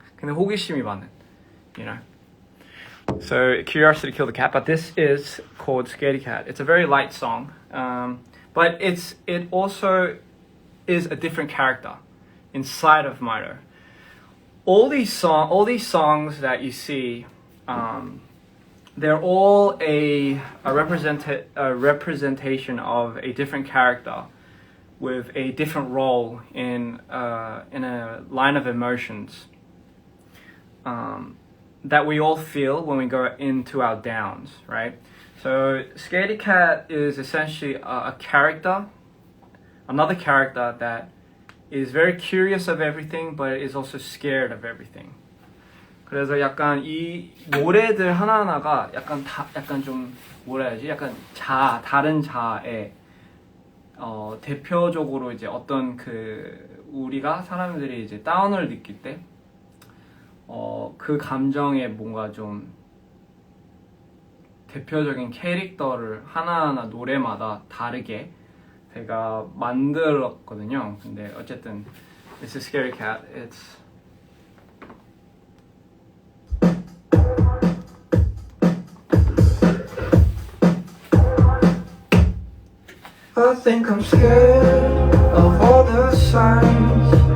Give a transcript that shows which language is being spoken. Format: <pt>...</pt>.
<ko>근데 호기심이 많은,</ko> <en>you know. So curiosity killed the cat, but this is called Scaredy Cat. It's a very light song, but it also is a different character inside of Mito. All these songs that you see, they're all a representation of a different character with a different role in a line of emotions that we all feel when we go into our downs, right? So Scaredy Cat is essentially a character, another character that is very curious of everything, but is also scared of everything.</en> <ko>그래서 약간 이 노래들 하나하나가 약간 좀 뭐라 해야지? 약간 다른 자아의 대표적으로 이제 어떤 우리가 사람들이 이제 다운을 느낄 때 그 감정에 뭔가 좀 대표적인 캐릭터를 하나하나 노래마다 다르게 제가 만들었거든요. 근데 어쨌든</ko> <en>This is Scaredy Cat. It's I think I'm scared of all the signs.</en>